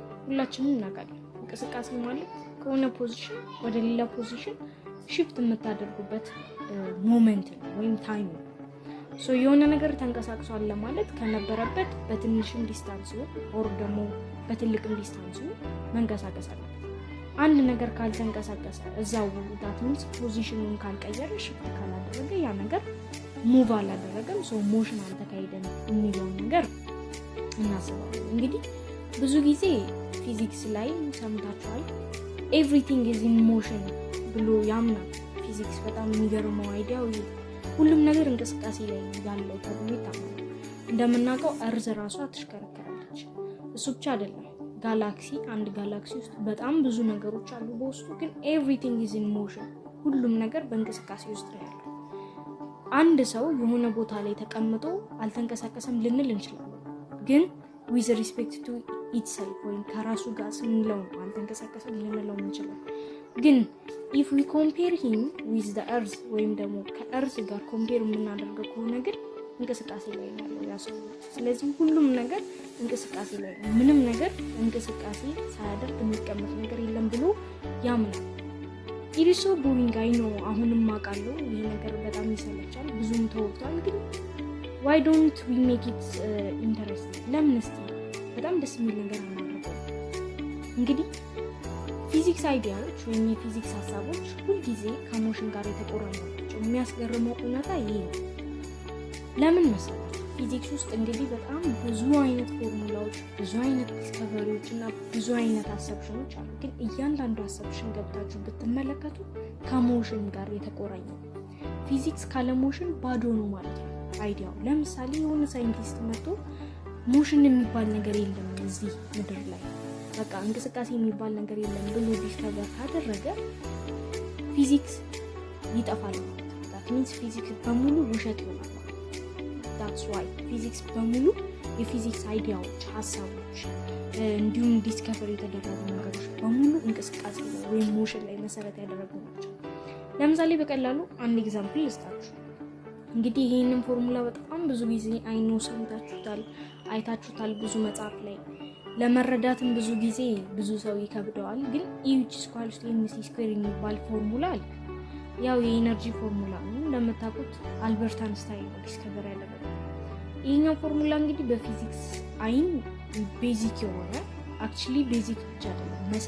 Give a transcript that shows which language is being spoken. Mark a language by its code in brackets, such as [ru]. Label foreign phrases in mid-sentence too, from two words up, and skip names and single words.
[am] ሁላችንም እናውቃለን። እንቅስቃሴ ማለት ከሆነ ፖዚሽን ወደ ሌላ ፖዚሽን ሽፍት የምታደርጉበት ሞመንት ነው ወይም ታይም ነው። ሶ የሆነ ነገር ተንቀሳቅሷል ለማለት ከነበረበት በትንሽም ዲስታንስ ኦር ደግሞ በትልቅም ዲስታንስ መንቀሳቀስ አለበት። አንድ ነገር ካልተንቀሳቀሰ እዛው [en] that means [am] ፖዚሽኑን ካልቀየረ ሽፍት ካላደረገ ያ ነገር ሙቭ አላደረገም፣ ሶ ሞሽን አልተካሄደም የሚለውን ነገር እናስባለን። እንግዲህ ብዙ ጊዜ ፊዚክስ ላይ ሰምታችኋል፣ [en] everything is in motion [am] ብሎ ያምናል ፊዚክስ። በጣም የሚገርመው አይዲያው ሁሉም ነገር እንቅስቃሴ ላይ ያለው ተብሎ ይታመናል። እንደምናውቀው እርዝ ራሷ ትሽከረከራለች። እሱ ብቻ አይደለም፣ አንድ ጋላክሲ ውስጥ በጣም ብዙ ነገሮች አሉ በውስጡ፣ ግን [en] everything is in motion፣ [am] ሁሉም ነገር በእንቅስቃሴ ውስጥ ነው ያለው። አንድ ሰው የሆነ ቦታ ላይ ተቀምጦ አልተንቀሳቀሰም ልንል እንችላለን፣ ግን [en] with respect to itself [am] ወይም ከራሱ ጋር ስንለው አልተንቀሳቀሰም ልንለው እንችላለን። ግን [en] if we compare him with the earth [am] ወይም ደግሞ ከእርዝ ጋር ኮምፔር የምናደርገው ከሆነ ግን እንቅስቃሴ ላይ ነው ያ ሰው። ስለዚህ ሁሉም ነገር እንቅስቃሴ ላይ ነው። ምንም ነገር እንቅስቃሴ ሳያደርግ የሚቀመጥ ነገር የለም ብሎ ያምናል። ኢሪሶ ቦሪንግ አይ ነው፣ አሁንም አውቃለሁ ይሄ ነገር በጣም ይሰለቻል፣ ብዙም ተወጥቷል። ግን [en] why don't we make it interesting? [am] ለምን እስቲ በጣም ደስ የሚል ነገር እናደርገው። እንግዲህ ፊዚክስ አይዲያዎች ወይም የፊዚክስ ሐሳቦች ሁልጊዜ ከሞሽን ጋር የተቆራኙ ናቸው። የሚያስገርመው እውነታ ይሄ ነው። ለምን መሰለህ? ፊዚክስ ውስጥ እንግዲህ በጣም ብዙ አይነት ፎርሙላዎች፣ ብዙ አይነት ዲስከቨሪዎች እና ብዙ አይነት አሰብሽኖች አሉ። ግን እያንዳንዱ አሰብሽን ገብታችሁ ብትመለከቱ ከሞሽን ጋር የተቆራኘ ነው። ፊዚክስ ካለ ሞሽን ባዶ ነው ማለት ነው አይዲያው። ለምሳሌ የሆነ ሳይንቲስት መጥቶ ሞሽን የሚባል ነገር የለም እዚህ ምድር ላይ በቃ እንቅስቃሴ የሚባል ነገር የለም ብሎ ዲስከቨር ካደረገ ፊዚክስ ይጠፋል [en] that means [am] ፊዚክስ በሙሉ ውሸት ይሆናል [en] that's why [am] ፊዚክስ በሙሉ የፊዚክስ አይዲያዎች ሐሳቦች እንዲሁም ዲስከቨር የተደረጉ ነገሮች በሙሉ እንቅስቃሴ ነው ወይም ሞሽን ላይ መሰረት ያደረጉ ናቸው ለምሳሌ በቀላሉ አንድ ኤግዛምፕል ልስጣችሁ እንግዲህ ይሄንን ፎርሙላ በጣም ብዙ ጊዜ አይኖ ሰምታችሁታል አይታችሁታል ብዙ መጽሐፍ ላይ ለመረዳትም ብዙ ጊዜ ብዙ ሰው ይከብደዋል ግን E=mc² የሚባል ፎርሙላ አለ ያው የኤነርጂ ፎርሙላ ነው እንደምታውቁት አልበርት አንስታይን ነው ዲስከቨር ያደረገው ይሄኛው ፎርሙላ እንግዲህ በፊዚክስ አይን ቤዚክ የሆነ አክቹሊ ቤዚክ ብቻ አይደለም